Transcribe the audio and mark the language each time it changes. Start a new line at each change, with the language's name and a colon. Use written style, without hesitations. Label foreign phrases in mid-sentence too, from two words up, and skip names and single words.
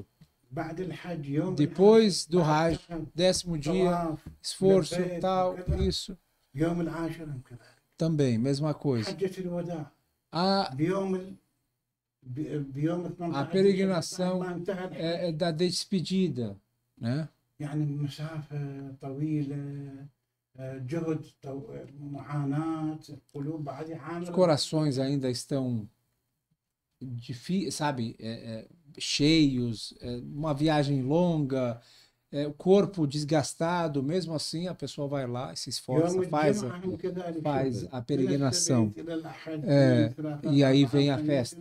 Portuguese: Depois do Hajj, 10º dia, esforço, tal, isso. Também, mesma coisa. A peregrinação da despedida, né?
Arabic: يعني مسافة طويلة، جهد، معاناة، القلوب بعد
Portuguese: Os
Arabic: عامل.
Portuguese: corações ainda estão, sabe, cheios, uma viagem longa, o corpo desgastado, mesmo assim a pessoa vai lá e se esforça, faz a peregrinação. E aí vem a festa.